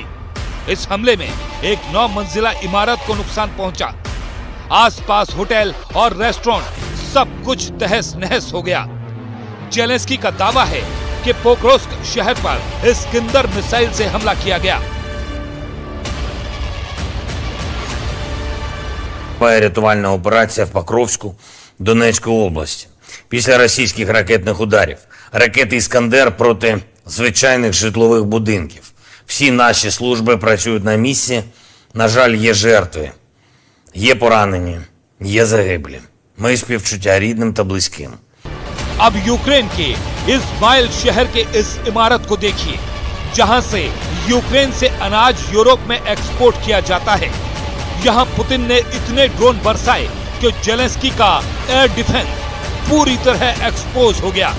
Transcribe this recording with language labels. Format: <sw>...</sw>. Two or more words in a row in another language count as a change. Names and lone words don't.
<hi>इस हमले में एक 9 मंजिला इमारत को नुकसान पहुंचा। आसपास होटल और रेस्टोरेंट सब कुछ तहस नहस हो गया। जेलेंस्की का दावा है कि पोक्रोव्स्क शहर पर इस्कंदर मिसाइल से हमला किया गया।</hi> <uk>Рятувальна операція в Покровську, Донецької області. Після російських ракетних ударів. Ракети «Іскандер» проти звичайних житлових будинків. Всі наші служби працюють на місці. На жаль, є жертви. Є поранені. Є загиблі. Мої співчуття рідним та близьким.</uk> <hi>अब यूक्रेन के इस्माइल शहर के इस इमारत को देखिए, जहां से यूक्रेन से अनाज यूरोप में एक्सपोर्ट किया जाता है। यहाँ पुतिन ने इतने ड्रोन बरसाए कि जेलेंस्की का</hi> <en>air defense</en> <hi>पूरी तरह एक्सपोज हो गया।</hi>